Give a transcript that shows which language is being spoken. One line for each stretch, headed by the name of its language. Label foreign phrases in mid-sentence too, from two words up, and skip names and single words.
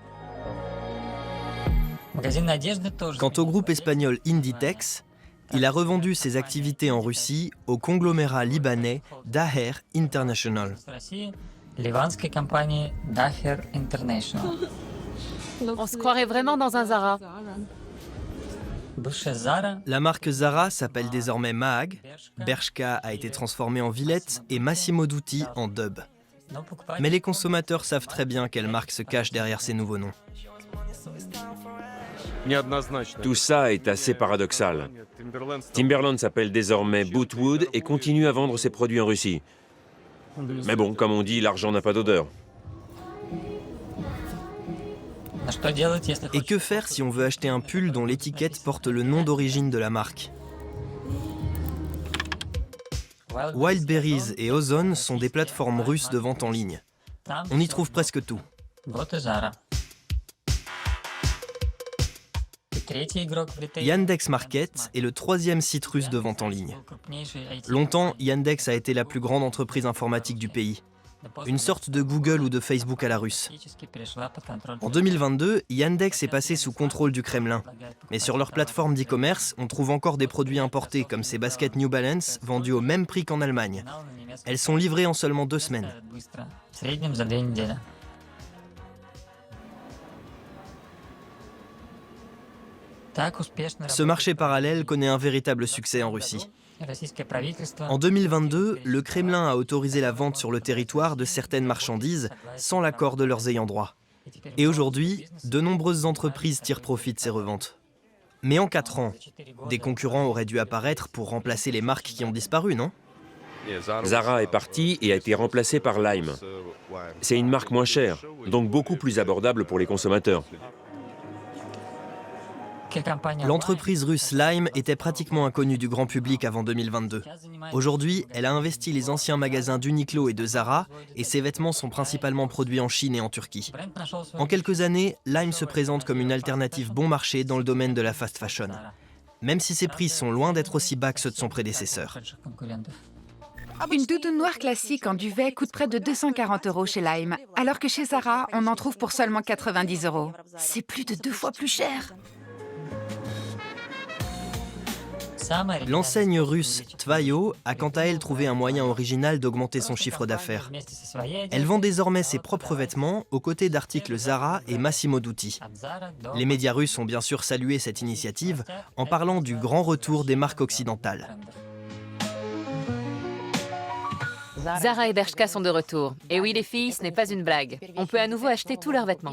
French: Quant au groupe espagnol Inditex, il a revendu ses activités en Russie au conglomérat libanais Daher International.
Russian: ливанской компании Daher International.
French: On se croirait vraiment dans un Zara.
Russian: Бывшая Zara,
French: La marque Zara s'appelle désormais Maag, Bershka a été transformé en Villette et Massimo Dutti en Dub.
Russian: но покупать
French: Mais les consommateurs savent très bien quelle marque se cache derrière ces nouveaux noms. Tout ça est assez paradoxal. Timberland s'appelle désormais Bootwood et continue à vendre ses produits en Russie. Mais bon, comme on dit, l'argent n'a pas d'odeur.
Russian: А что делать, если
French: Et
Russian: хочешь?
French: que faire si on veut acheter un pull dont l'étiquette porte le nom d'origine de la marque? Wildberries et Ozon sont des plateformes russes de vente en ligne.
Russian: Там
French: On y
Russian: всё.
French: trouve presque tout.
Russian: Вот и Zara. И третий игрок в ритейле.
French: Yandex Market est le troisième site russe de vente en ligne.
Russian: Крупнейший IT.
French: Longtemps, Yandex a été la plus grande entreprise informatique du pays, une sorte de Google ou de Facebook à la russe.
Russian: Практически перешла под контроль.
French: En 2022, Yandex est passé sous contrôle du Kremlin. Mais sur leur plateforme d'e-commerce, on trouve encore des produits importés comme ces baskets New Balance vendus au même prix qu'en Allemagne. Elles sont livrées en seulement 2 semaines.
Russian: Быстро. В среднем за 2 недели. Так успешно
French: Ce marché parallèle connaît un véritable succès en Russie.
Russian: российское правительство
French: En 2022, le Kremlin a autorisé la vente sur le territoire de certaines marchandises sans l'accord de leurs ayants droit. Et aujourd'hui, de nombreuses entreprises tirent profit de ces reventes. Mais en 4 ans, des concurrents auraient dû apparaître pour remplacer les marques qui ont disparu, non? Zara est parti et a été remplacé par Lime. C'est une marque moins chère, donc beaucoup plus abordable pour les consommateurs.
Russian: компания
French: L'entreprise russe Lime était pratiquement inconnue du grand public avant 2022. Aujourd'hui, elle a investi les anciens magasins d'Uniqlo et de Zara, et ses vêtements sont principalement produits en Chine et en Turquie.
Russian: бренд нашел свой
French: En quelques années, Lime se présente comme une alternative bon marché dans le domaine de la
English: fast fashion,
French: même si ses prix sont loin d'être aussi bas que ceux de son prédécesseur.
Russian: конкурентов.
French: Une doudoune noire classique en duvet coûte près de 240 € chez Lime, alors que chez Zara, on en trouve pour seulement 90 €. C'est plus de 2 fois plus cher.
Russian: Самая
French: L'enseigne russe Tvayo a quant à elle trouvé un moyen original d'augmenter son chiffre d'affaires.
Russian: вместе со своей
French: Elle vend désormais ses propres vêtements aux côtés d'articles Zara et Massimo Dutti.
Russian: от Zara до
French: Les médias russes ont bien sûr salué cette initiative en parlant du grand retour des marques occidentales. Zara et Bershka sont de retour. Et oui les filles, ce n'est pas une blague. On peut à nouveau acheter tous leurs vêtements.